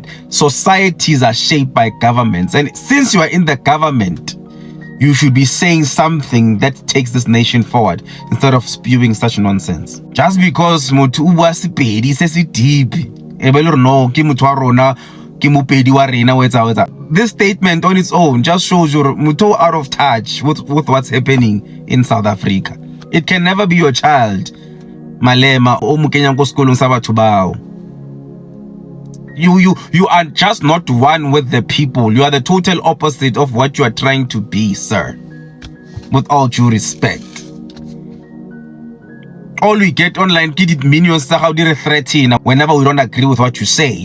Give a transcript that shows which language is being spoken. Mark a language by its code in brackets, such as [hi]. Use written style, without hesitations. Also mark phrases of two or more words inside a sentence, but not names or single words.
[en] Societies are shaped by governments. And since you are in the government, you should be saying something that takes this nation forward instead of spewing such nonsense. Just because this statement on its own just shows you're out of touch with what's happening in South Africa. It can never be your child. [tn] Malema o mukenya ko skolong sa batho bao. [en] You are just not one with the people. You are the total opposite of what you are trying to be, sir. With all due respect. All we get online, kid minions how they threaten whenever we don't agree with what you say.